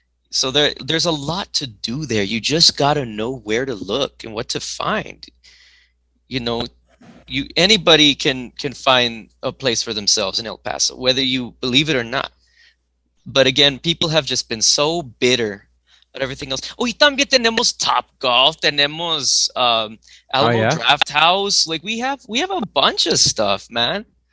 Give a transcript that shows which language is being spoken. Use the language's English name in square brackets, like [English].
[English] So there's a lot to do there. You just gotta know where to look and what to find. You know, anybody can find a place for themselves in El Paso, whether you believe it or not. But again, people have just been so bitter at everything else. [Spanish] Oh, y también tenemos Top Golf, tenemos Oh [English] Alamo yeah. Draft House. Like we have a bunch of stuff, man.